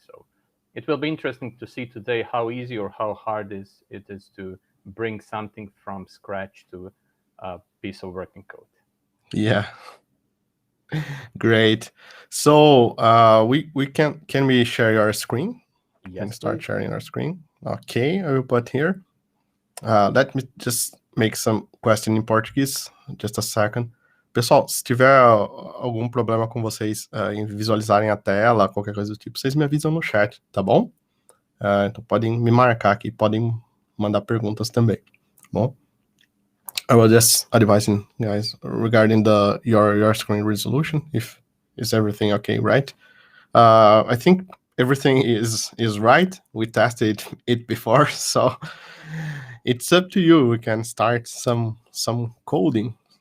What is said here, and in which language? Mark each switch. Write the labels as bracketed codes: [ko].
[en] So it will be interesting to see today how easy or how hard it is to bring something from scratch to a piece of working code. Yeah. Great. So we can we share your screen? Yes, can start please. sharing our screen. Okay, I will put here. Let me just make some question in Portuguese. Just a second. [pt] Pessoal, se tiver algum problema com vocês em visualizarem a tela, qualquer coisa do tipo, vocês me avisam no chat, tá bom? Então podem me marcar aqui, podem mandar perguntas também, tá bom? [en] I will just advising guys regarding your screen resolution, if is everything okay, right? I think everything is right. We tested it before, so it's up to you. We can start some coding.